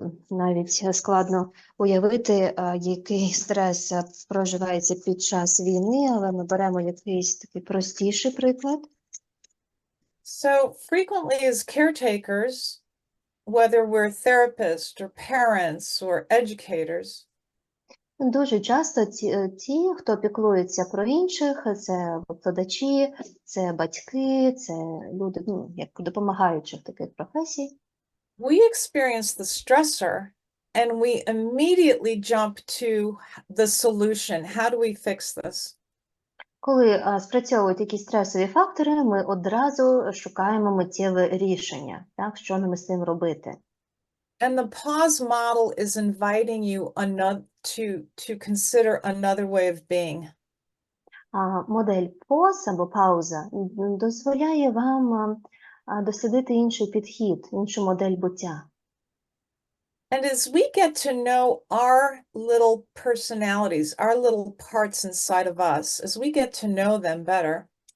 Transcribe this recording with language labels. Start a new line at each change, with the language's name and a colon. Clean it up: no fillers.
Ukrainian: Навіть складно уявити, який стрес проживається під час війни, але ми беремо якийсь такий простіший приклад.
English: So frequently as caretakers, whether we're therapists or parents or educators,
Ukrainian: Дуже часто ті, хто піклується про інших, це викладачі, це батьки, це люди, як допомагаючих таких професій.
English: we experience the stressor and we immediately jump to the solution. How do we fix this?
Ukrainian: Коли спрацьовують якісь стресові фактори, ми одразу шукаємо миттєве рішення, так, що нам з цим робити.
English: And the pause model is inviting you to consider another way of being.
Ukrainian: Модель PA.U.S.E або пауза дозволяє вам дослідити інший підхід, іншу модель буття.
English: And as we get to know our little personalities, our little parts inside of us, as we get to know them better,